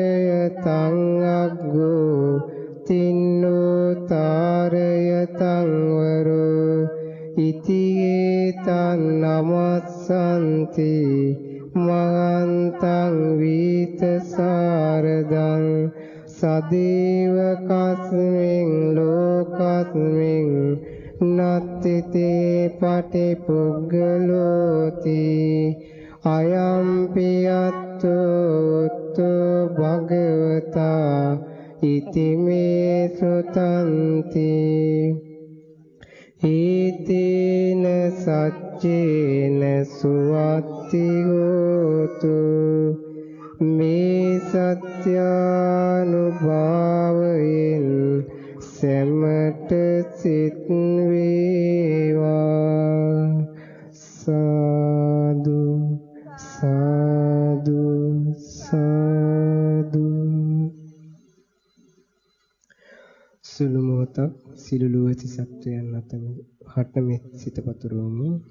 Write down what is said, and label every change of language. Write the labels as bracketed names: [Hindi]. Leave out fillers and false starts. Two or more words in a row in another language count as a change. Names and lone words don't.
[Pali] තං අග්ගෝ තින්නෝ තාරය තං වරෝ ඉතියේ තං නමස්සන්ති මහන්තං වීත සාරදං සදේව කස්මින් ලෝකස්මින් නත්තිතේ පටිපුග්ගලෝති අයම්පි අත්තෝ භගවතා ඉතිමේ සුතන්ති ඊතේන සච්චේන සුවත්ති හෝතු මේ [Sinhala] සත්‍යානුභාවයෙන් සැමට සිත් වේවා සාදු සාදු සාදු සුළු මොහොතක් සිළුළු ඇති සත්වයන් අතර හටමෙත් සිත පතුරවමු.